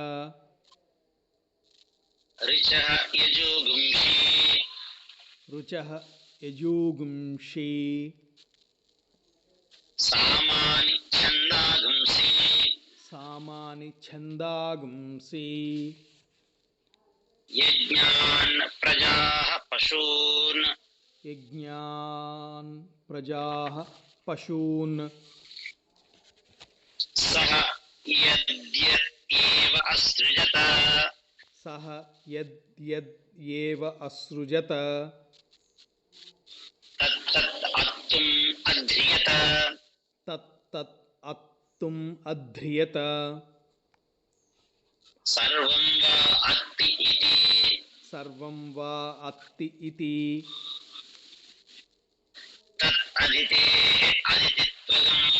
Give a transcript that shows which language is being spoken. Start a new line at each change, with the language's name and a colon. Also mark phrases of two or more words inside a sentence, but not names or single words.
Sanskrit: ऋचः यजूगुंषि सामानि छन्दागुंसि यज्ञान् प्रजाः पशून् सः यद्यद् एव असृजत అత్తుం అధ్రియత తత్ అత్తుం అధ్రియత సర్వం వా అత్తి ఇతి సర్వం వా అత్తి ఇతి తత్ అదితే అదితిత్వగం